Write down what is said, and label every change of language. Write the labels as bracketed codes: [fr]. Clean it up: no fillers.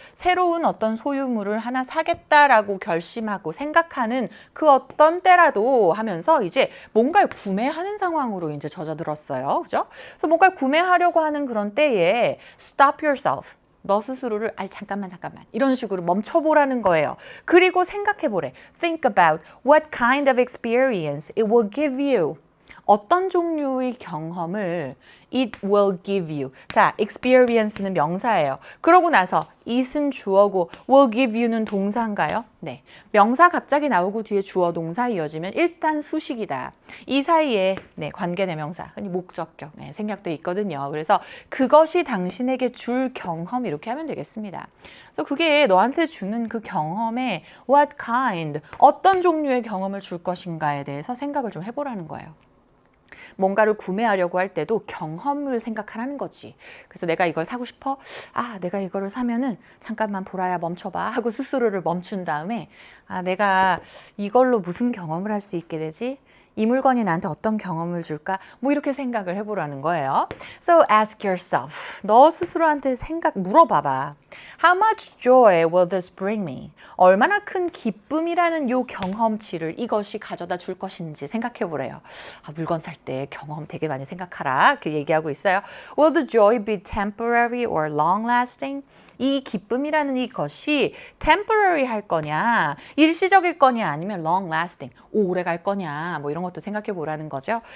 [ko] 새로운 어떤 소유물을 하나 사겠다라고 결심하고 생각하는 그 어떤 때라도 하면서 이제 뭔가를 구매하는 상황으로 이제 젖어들었어요. 그죠? 그래서 뭔가를 구매하려고 하는 그런 때에 [en] stop yourself. [ko] 너 스스로를 잠깐만 이런 식으로 멈춰보라는 거예요. 그리고 생각해보래. [en] Think about what kind of experience it will give you. [ko] 어떤 종류의 경험을 [en] it will give you. [ko] 자, experience는 명사예요. 그러고 나서 it은 주어고 will give you는 동사인가요? 네. 명사 갑자기 나오고 뒤에 주어 동사 이어지면 일단 수식이다. 이 사이에 네, 관계대명사, 흔히 목적격 네, 생략돼 있거든요. 그래서 그것이 당신에게 줄 경험 이렇게 하면 되겠습니다. 그래서 그게 너한테 주는 그 경험에 what kind, 어떤 종류의 경험을 줄 것인가에 대해서 생각을 좀 해보라는 거예요. 뭔가를 구매하려고 할 때도 경험을 생각하라는 거지. 그래서 내가 이걸 사고 싶어? 아, 내가 이거를 사면은 잠깐만 보라야 멈춰봐 하고 스스로를 멈춘 다음에 아, 내가 이걸로 무슨 경험을 할 수 있게 되지? 이 물건이 나한테 어떤 경험을 줄까? 뭐 이렇게 생각을 해보라는 거예요. [en] So ask yourself. [ko] 너 스스로한테 물어봐봐. [en] How much joy will this bring me? [ko] 얼마나 큰 기쁨이라는 요 경험치를 이것이 가져다 줄 것인지 생각해 보래요. 아, 물건 살 때 경험 되게 많이 생각하라. 그 얘기하고 있어요. [en] Will the joy be temporary or long-lasting? [ko] 이 기쁨이라는 이것이 temporary 할 거냐, 일시적일 거냐, 아니면 long-lasting, 오래 갈 거냐, 뭐 이런 것도 생각해 보라는 거죠.